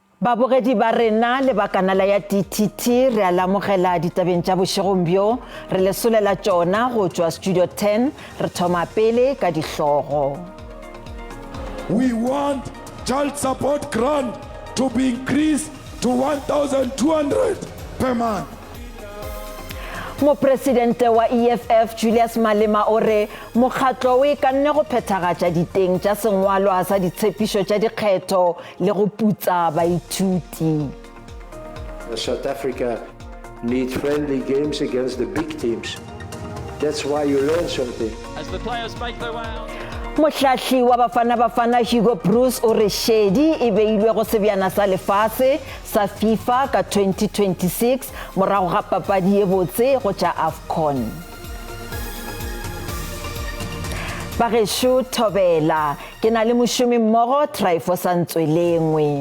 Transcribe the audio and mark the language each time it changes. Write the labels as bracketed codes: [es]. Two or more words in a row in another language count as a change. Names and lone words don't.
[nso] Babogedi ba rena le ba kanala ya DTT re alamogela ditabeng tša bošegombjo re lesolela tšona go tšwa Studio 10 re thoma pele ka dihlogo. [en] We want child support grant to be increased to 1,200 per month. Mopresidente wa EFF Julius Malema o re mokgatlo o ikanne go phethagatša diteng tša sengwalwa sa ditshepišo tša dikgetho le go putsa baithuti. South Africa needs friendly games against the big teams. That's why you learn something. As the players make their way out. [nso] Mohlahli wa Bafana Hugo Bruce o re shedi e beilwe go sebjana sa lefase sa FIFA ka 2026 morago ga papadi e botse go tša AFCON. Bagešo thobela ke na le mošomi mmogo Tryphon Santswelengwe.